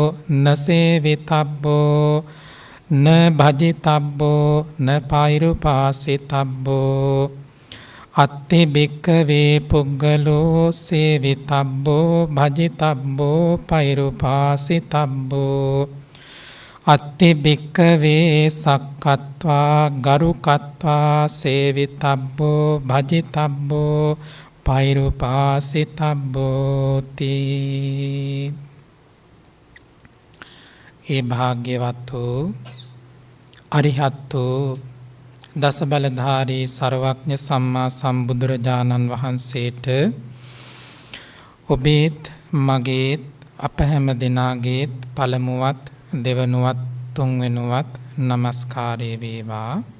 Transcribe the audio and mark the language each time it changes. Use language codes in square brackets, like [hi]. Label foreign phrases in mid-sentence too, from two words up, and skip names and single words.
[pi] නසේවිතබ්බෝ න භජිතබ්බෝ න පෛරුපාසිතබ්බෝ අත්ති භික්ඛවේ පුග්ගලෝ සේවිතබ්බෝ භජිතබ්බෝ පෛරුපාසිතබ්බෝ අත්ති භික්ඛවේ සක්කත්වා ගරුකත්වා සේවිතබ්බෝ භජිතබ්බෝ පෛරුපාසිතබ්බෝති. [si] ඒ භාග්‍යවත් වූ අරිහත් වූ දස බලධාරී සර්වඥ සම්මා සම්බුදුරජාණන් වහන්සේට ඔබේත් මගේත් අප හැම දෙනාගේත් පළමුවත් දෙවනුවත් තුන්වෙනුවත් නමස්කාරය වේවා.